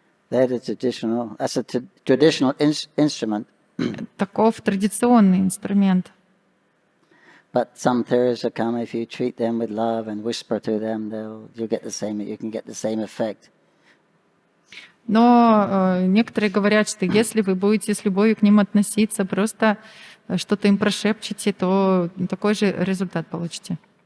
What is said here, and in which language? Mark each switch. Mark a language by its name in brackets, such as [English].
[English] That's a traditional instrument. [Russian] Таков традиционный инструмент. [English] But some Theravada come, if you treat them with love and whisper to them, you can get the same effect. [Russian] Но некоторые говорят, что если вы будете с любовью к ним относиться, просто что-то им прошепчете, то такой же результат получите.